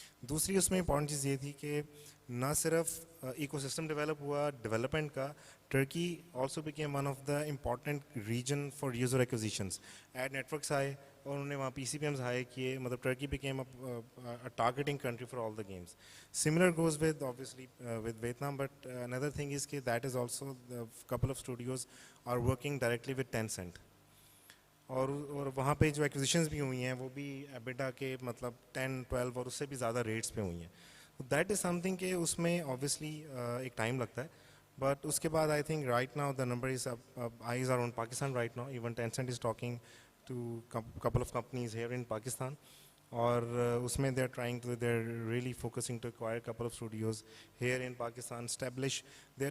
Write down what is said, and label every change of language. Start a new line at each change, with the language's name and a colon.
Urdu: دوسری اس میں امپورٹنٹ چیز یہ تھی کہ نہ صرف ایکو سسٹم ڈیولپ ہوا ڈیولپمنٹ کا,
English: Turkey also became one of the important region for user acquisitions.
Urdu: Add networks آئے اور انہوں نے وہاں پی سی پی ایمز ہائے کیے, مطلب
English: Turkey became targeting country for all the games. Similar goes with obviously with Vietnam, but another thing is that is also a couple of studios are working directly with Tencent.
Urdu: اور وہاں پہ جو accusations بھی ہوئی ہیں وہ بھی ایبیڈا کے مطلب 10 12 اور اس سے بھی زیادہ ریٹس پہ ہوئی ہیں.
English: that is something
Urdu: کہ اس میں آبویسلی ایک ٹائم لگتا ہے,
English: But اس کے بعد I think right now the number is eyes are on Pakistan right now. Even Tencent is talking to couple of companies here in Pakistan,
Urdu: اور اس میں
English: They are trying to they are really focusing to acquire couple of studios here in Pakistan establish there.